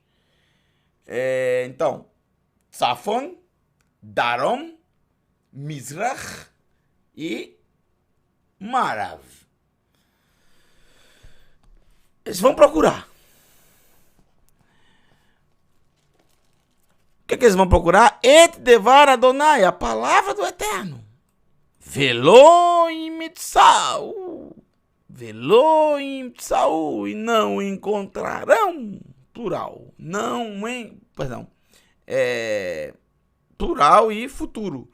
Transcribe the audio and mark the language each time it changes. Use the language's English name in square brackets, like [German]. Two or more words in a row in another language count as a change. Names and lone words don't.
[Portuguese] Então, [Hebrew] צפון, דרום, מזרח ומערב. [Portuguese] Eles vão procurar. O que eles vão procurar? [Hebrew] את דבר אדני, [Portuguese] a palavra do Eterno. [Hebrew] ולא ימצאו. [Portuguese] E não encontrarão. Plural. Plural e futuro.